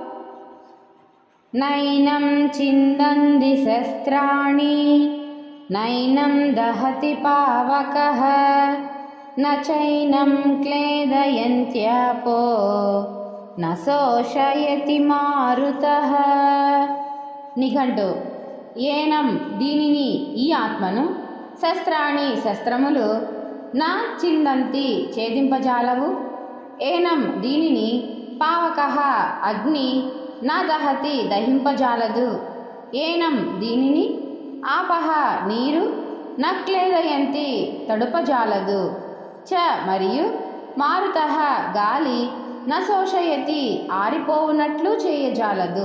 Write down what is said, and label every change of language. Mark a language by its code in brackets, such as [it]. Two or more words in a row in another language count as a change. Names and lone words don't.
[sa] नैनं छिन्दन्ति शस्त्राणि नैनं दहति पावकः न चैनं क्लेदयन्त्यापो न शोषयति मारुतः। [te] నిఘంటు ఏనం దీనిని ఈ ఆత్మను శస్త్రాణి శస్త్రములు [sa] నా చిందంతి [te] ఛేదింపజాలవు, ఏనం దీనిని పావకః అగ్ని [sa] నా దహతి [te] దహింపజాలదు, ఏనం దీనిని ఆపహ నీరు నక్లేదయంతి తడుపజాలదు, చ మరియు మారుతః గాలి నశోషయతి ఆరిపోవునట్లు చేయజాలదు.